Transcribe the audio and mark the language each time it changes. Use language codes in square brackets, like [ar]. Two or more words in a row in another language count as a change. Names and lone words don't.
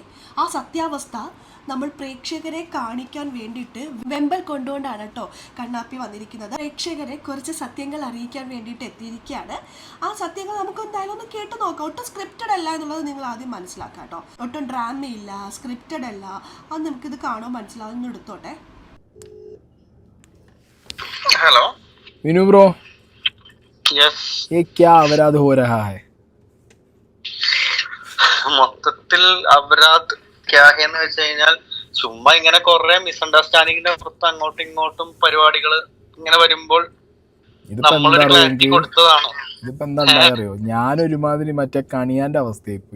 [ml] ആ സത്യാവസ്ഥ നമ്മൾ പ്രേക്ഷകരെ കാണിക്കാൻ വേണ്ടിയിട്ട് വെമ്പൽ കൊണ്ടുകൊണ്ടാണ് കേട്ടോ കണ്ണാപ്പി വന്നിരിക്കുന്നത്. പ്രേക്ഷകരെ കുറച്ച് സത്യങ്ങൾ അറിയിക്കാൻ വേണ്ടിയിട്ട് എത്തിയിരിക്കുകയാണ്. ആ സത്യങ്ങൾ നമുക്ക് എന്തായാലും ഒന്ന് കേട്ട് നോക്കാം. ഒട്ടും സ്ക്രിപ്റ്റഡ് അല്ല എന്നുള്ളത് നിങ്ങൾ ആദ്യം മനസ്സിലാക്കാം കേട്ടോ. ഒട്ടും ഡ്രാമയില്ല, സ്ക്രിപ്റ്റഡ് അല്ല, അത് നമുക്കിത് കാണുമ്പോൾ മനസ്സിലാവുന്ന എടുത്തോട്ടെ. [hi] हेलो विनू ब्रो, यस ये क्या अपराध हो रहा है? [ml] മൊത്തത്തിൽ [hi] अपराध क्या [ml] എന്ന് വെച്ച് കഴിഞ്ഞാൽ ചുമ്മാ ഇങ്ങനെ കുറെ മിസ്അണ്ടർസ്റ്റാൻഡിങ്ങിന്റെ പുറത്ത് അങ്ങോട്ടും ഇങ്ങോട്ടും പരിപാടികൾ ഇങ്ങനെ വരുമ്പോൾ നമ്മളൊരു ക്ലാരിറ്റി കൊടുത്തതാണ്. ഇതിപ്പോ എന്താ അറിയോ, ഞാനൊരുമാതിരി മറ്റേ കണിയാന്റെ അവസ്ഥയായി പോയി.